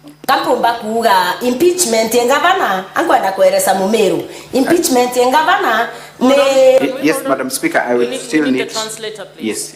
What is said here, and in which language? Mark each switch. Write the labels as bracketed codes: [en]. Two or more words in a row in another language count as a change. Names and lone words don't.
[mer] Kapumba kuga impeachment ya governor angwenda kueleza Mumeru. Impeachment ya governor ne. [en] Yes, Madam Speaker, I will still need the translator, please. Yes.